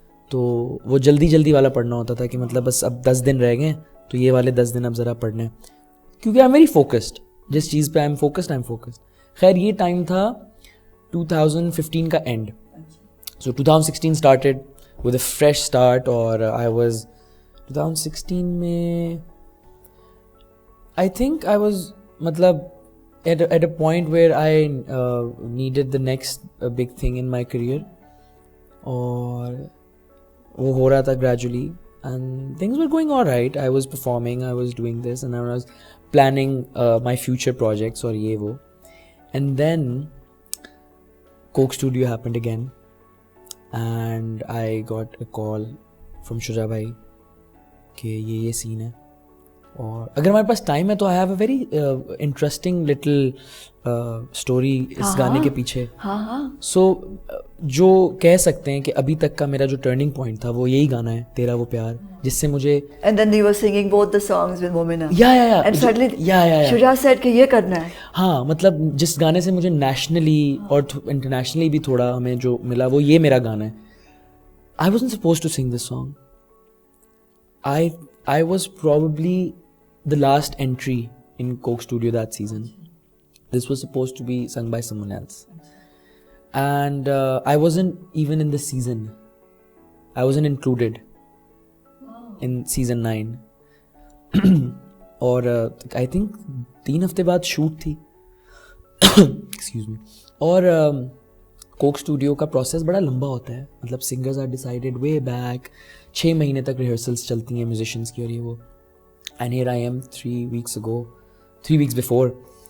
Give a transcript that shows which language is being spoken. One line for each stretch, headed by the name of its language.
Hindi: तो वो जल्दी वाला पढ़ना होता था कि मतलब बस अब 10 दिन रह गए तो ये वाले 10 दिन अब ज़रा पढ़ने हैं, क्योंकि
English: I am very focused.
Hindi: जिस चीज़ पे
English: I am focused.
Hindi: खैर ये टाइम था 2015 का and.
English: So 2016 started with a fresh start.
Hindi: और आई वाज 2016 में
English: I think I was मतलब at a point where I needed the next big thing in my career.
Hindi: और वो हो रहा था
English: gradually and things were going all right. I was performing, I was doing this and I was planning my future projects
Hindi: और ये वो.
English: And then Coke Studio happened again and I got a call from Shuja भाई
Hindi: कि ये
English: scene है.
Hindi: और अगर हमारे पास टाइम है तो
English: I have a very interesting little story
Hindi: इस गाने के पीछे. सो जो कह सकते हैं कि अभी तक का मेरा जो टर्निंग पॉइंट था वो यही गाना है, तेरा वो प्यार, जिससे मुझे.
English: And then you were singing both the songs with Momina. Yeah and suddenly Shuja said
Hindi: कि ये करना है. हाँ, मतलब जिस गाने से मुझे नेशनली और इंटरनेशनली भी थोड़ा हमें जो मिला वो ये मेरा गाना है.
English: I wasn't supposed to sing this song. I was probably the last entry in Coke Studio that season. This was supposed to be sung by someone else. And I wasn't even in the season. I wasn't included in season 9.
Hindi: और
English: I think
Hindi: 3 हफ्ते बाद shoot थी.
English: Excuse me.
Hindi: और Coke studio का process बड़ा लंबा होता है. मतलब
English: singers are decided way back,
Hindi: 6 महीने तक रिहर्सल्स चलती हैं म्यूजिशियंस की और ये वो.
English: And here I am 3 weeks before.